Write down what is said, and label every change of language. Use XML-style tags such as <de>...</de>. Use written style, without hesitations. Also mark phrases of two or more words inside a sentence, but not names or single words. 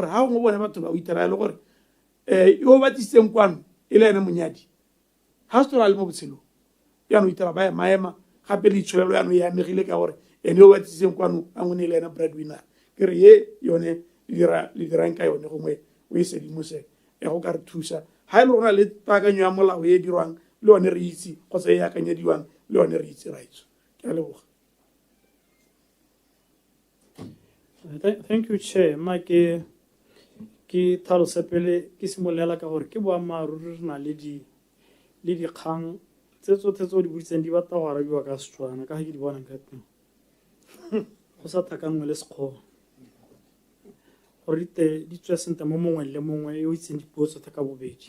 <tn>ga gongwe bone batho ba o itera e le gore yo ba tlisitseng kwano e le ene monyadi ga se tona le mo botshelong yaanong itera ba maema gape le itsholelo yaanong e amegile ka gore ene yo ba tlisitseng kwano a ngwe ne e le ena breadwinner ke re ye yone le dirang ka yone gongwe o e sedimose go ka re thusa ga e le gona le paakanyo ya molao e dirwang le yone re itse kgotsa e akanyediwang le yone re itse raitso ke a leboga.</tn> <en>Thank you, Chair.</en> <tn>Ma ke tlhalose pele ke simololela ka gore ke boammaaruri re na le dikgang tse tsotlhe tse o di boditseng di batla go arabiwa ka Setswana ka ga ke di bonang ka teng go sa thakangwe le Sekgowa gore di tswe sentle mo mongwe le mongwe yo itseng dipuo tsotlhe ka bobedi.</tn>